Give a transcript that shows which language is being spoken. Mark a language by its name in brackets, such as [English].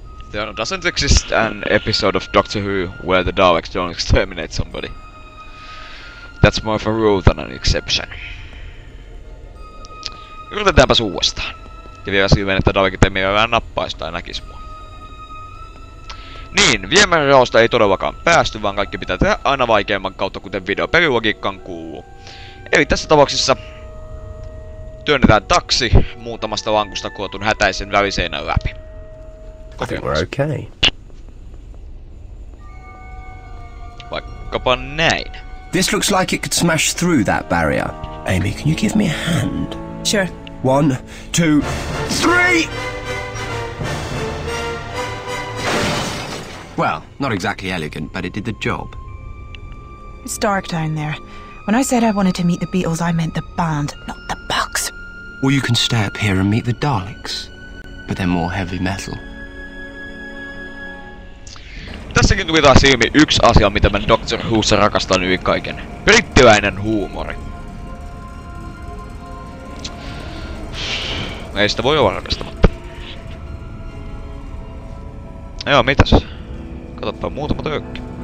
[English] There doesn't exist an episode of Doctor Who where the Daleks don't exterminate somebody. That's more of a rule than an exception. [Finnish] Yritetäänpäs uudestaan. Ja vielä silleen, että Dalekit ei mielellään nappaisi tai näkis mua. Niin, viemäriraosta ei todellakaan päästy, vaan kaikki pitää tehdä aina vaikeamman kautta, kuten videopelilogiikkaan kuuluu. Eli tässä tapauksessa työnnetään taksi muutamasta lankusta kootun hätäisen väliseinän läpi. [English] I think we're okay. [Finnish] Vaikkapa näin. [English] This looks like it could smash through that barrier. Amy, can you give me a hand? Sure. 1, 2, 3! Well, not exactly elegant, but it did the job. It's dark down there. When I said I wanted to meet the Beatles, I meant the band, not the bugs. Or you can stay up here and meet the Daleks. But they're more heavy metal. [Finnish] Tässäkin tuli taas ilmi yksi asia, mitä mä Doctor Whossa rakastan yli kaiken. Brittiläinen huumori. Ei sitä voi olla rakastamatta. Joo, mitäs? Katoppa muutama töykki.